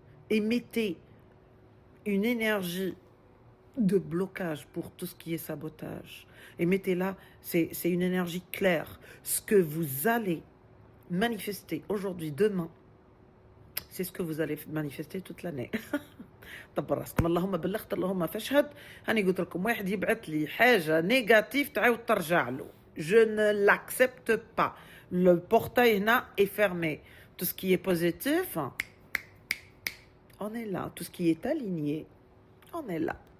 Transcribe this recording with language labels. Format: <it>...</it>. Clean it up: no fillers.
<fr>Et mettez une énergie de blocage pour tout ce qui est sabotage. Et mettez-là, c'est une énergie claire. Ce que vous allez manifester aujourd'hui, demain, c'est ce que vous allez manifester toute l'année.</fr> <ar>دبر راسكم. اللهم بلغت اللهم فاشهد. هاني قلت لكم واحد يبعث لي حاجه نيجاتيف تعاود ترجع له.</ar> <fr>Je ne l'accepte pas. Le portail</fr> <ar>هنا</ar> <fr>est fermé. Tout ce qui est positif, on est là. Tout ce qui est aligné, on est là.</fr>